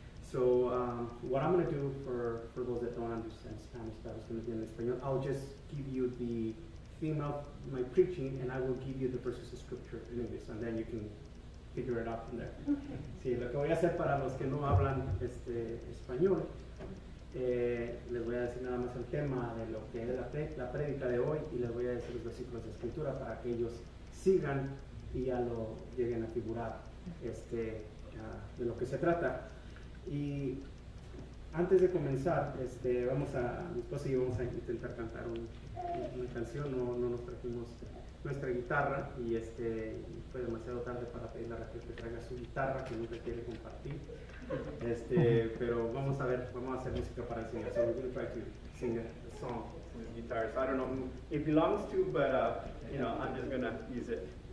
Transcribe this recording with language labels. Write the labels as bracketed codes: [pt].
[en] So what I'm going to do for those that don't understand Spanish, that was going to be in español, I'll just give you the theme of my preaching, and I will give you the verses of scripture in English, and then you can figure it out from there. [es] Sí, lo que voy a hacer para los que no hablan español, les voy a decir nada más el tema de lo que es la prédica de hoy, y les voy a decir los versículos de escritura para que ellos sigan y ya lo lleguen a figurar de lo que se trata. Y antes de comenzar, mi esposa y yo vamos a intentar cantar una canción. No nos trajimos nuestra guitarra y fue demasiado tarde para pedirle a Raquel que traiga su guitarra, que nunca quiere compartir. Pero vamos a hacer música para el Señor. [en] So we're going to try to sing a song with guitar. So I don't know who it belongs to, but I'm just going to use it.